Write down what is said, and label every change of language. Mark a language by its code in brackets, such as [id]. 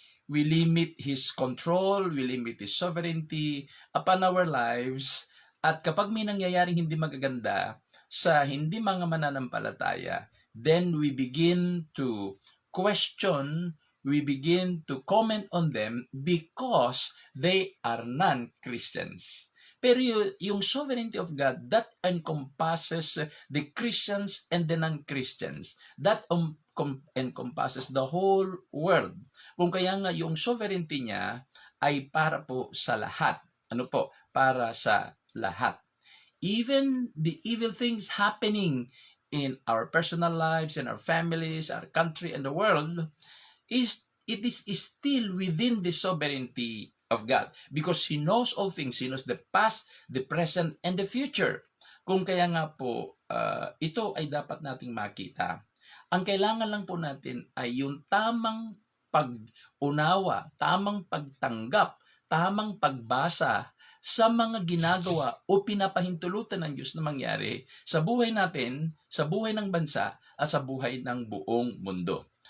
[en] We limit His control, we limit His sovereignty upon our lives, [tl] at kapag may nangyayaring hindi magaganda sa hindi mga mananampalataya, [en] then we begin to question, we begin to comment on them because they are non-Christians. [tl] Pero yung [en] sovereignty of God, that encompasses the Christians and the non-Christians. That encompasses the whole world. [tl] Kung kaya nga yung sovereignty niya ay para po sa lahat. Ano po? Para sa lahat. [en] Even the evil things happening in our personal lives, in our families, our country, and the world, it is still within the sovereignty of God, because He knows all things. He knows the past, the present, and the future. [tl] Kung kaya nga po, ito ay dapat nating makita. Ang kailangan lang po natin ay yung tamang pag-unawa, tamang pagtanggap, tamang pagbasa sa mga ginagawa o pinapahintulutan ng Diyos na mangyari sa buhay natin, sa buhay ng bansa, at sa buhay ng buong mundo.